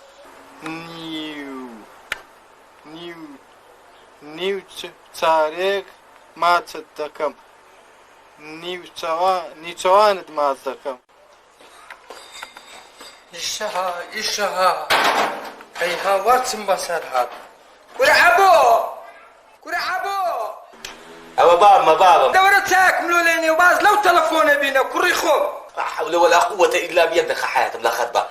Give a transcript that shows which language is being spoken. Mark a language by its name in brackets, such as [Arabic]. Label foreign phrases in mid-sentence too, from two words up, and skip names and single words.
[Central Kurdish] نیو چارێک ماچت دەکەم نیچەوانت ماچ دەکەم ئیشەها ئەی هاوار چم بەسەر هات گورە عەبۆ ئەوە بابمە بابم دەوەرە چاکم لۆ لێنێ و باز لەو تەلەفۆنە بینە کوڕی خۆم [Arabic] لا حول ولا قوة إلا بالله حياتي لا خدمة